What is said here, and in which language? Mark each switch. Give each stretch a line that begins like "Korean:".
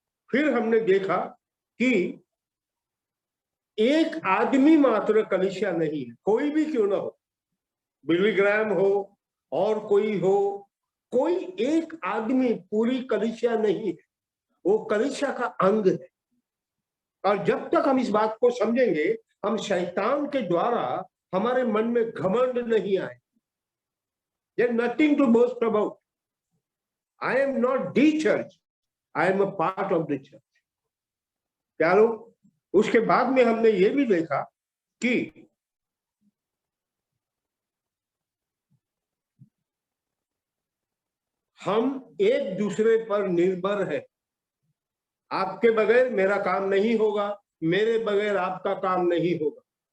Hindi: फिर हमने देखा कि एक आदमी मात्र कलीसिया नहीं है, कोई भी क्यों ना हो, बिली ग्राहम हो और कोई हो, कोई एक आदमी पूरी कलीसिया नहीं है, वो कलीसिया का अंग है। और जब तक हम इस बात को समझेंगे, हम शैतान के द्वारा हमारे मन में घमंड नहीं आए।
English: There's nothing to boast about. I am not the church, I am a part of the church.
Hindi: प्यारो, उसके बाद में हमने ये भी देखा कि हम एक दूसरे पर निर्भर है। आपके बगैर मेरा काम नहीं होगा, मेरे बगैर आपका काम नहीं होगा।